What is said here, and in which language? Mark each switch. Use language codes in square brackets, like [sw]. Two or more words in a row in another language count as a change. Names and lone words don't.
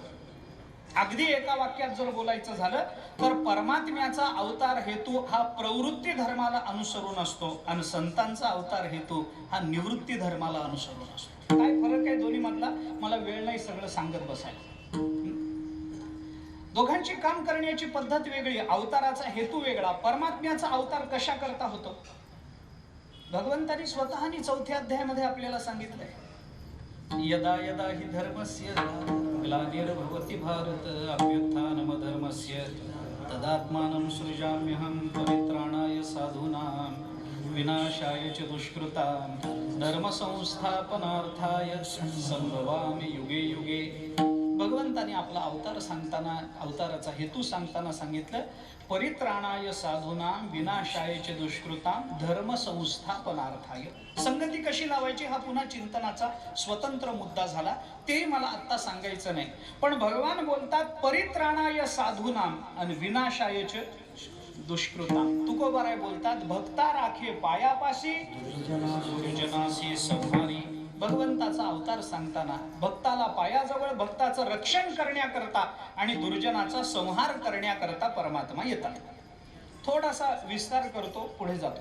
[mr] अगदी एका वाक्यात जर बोलायचं झालं तर परमात्म्याचा अवतार हेतू हा प्रवृत्ती धर्माला अनुसरून असतो आणि संतांचा अवतार हेतू हा निवृत्ती धर्माला अनुसरून असतो. काय फरक आहे दोन्ही मधला, मला वेळ नाही सगळं सांगत बसायला. दोघांची काम करण्याची पद्धत वेगळी, अवताराचा हेतू वेगळा. परमात्म्याचा अवतार कशा करता होतो? भगवंतानी स्वतःनी 4थ्या अध्यायामध्ये आपल्याला सांगितलंय, [sa] यदा यदा हि धर्मस्य ग्लानिर्भवति भारत अभ्युत्थानमधर्मस्य तदात्मानं सृजाम्यहं परित्राणाय साधूनां विनाशाय च दुष्कृतां धर्मसंस्थापनार्थाय संभवामि युगे युगे. [mr] भगवंताने आपला अवतार सांगताना, अवताराचा हेतू सांगताना सांगितलं, [sa] परित्राणाय साधूनां विनाशाय च दुष्कृतां धर्मसंस्थापनार्थाय. [mr] संगती कशी लावायची हा पुन्हा चिंतनाचा स्वतंत्र मुद्दा झाला, ते मला आता सांगायचं नाही. पण भगवान बोलतात [sa] परित्राणाय साधूनां [mr] आणि [sa] विनाशाय च दुष्कृतां. [mr] तुकोबाराय बोलतात, भक्ता राखे पायापाशी दुर्जनासी संहारी. भगवंताचा अवतार सांगताना भक्ताला पायाजवळ, भक्ताचं रक्षण करण्याकरता आणि दुर्जनाचा संहार करण्याकरता परमात्मा येतात. थोडासा विस्तार करतो, पुढे जातो.